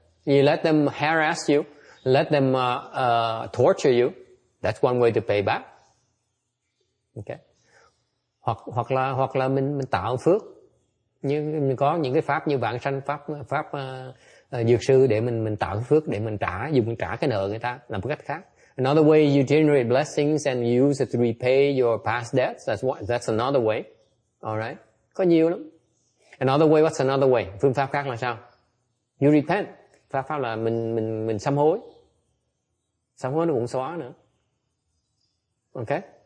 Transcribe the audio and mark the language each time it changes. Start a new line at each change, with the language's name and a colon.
English: You let them harass you, let them torture you. That's one way to pay back.
Vietnamese: Okay? Hoặc là mình tạo phước. Nhưng có những cái pháp như vãng sanh, pháp dược sư để mình tạo cái phước để mình trả cái nợ người ta, làm một cách khác.
English: Another way you generate blessings and use it to repay your past debts. That's another way. All right?
Vietnamese: Có nhiều lắm.
English: Another way, what's another way?
Vietnamese: Phương pháp khác là sao?
English: You repent.
Vietnamese: Pháp là mình sám hối. Sám hối nó cũng xóa nữa. Okay?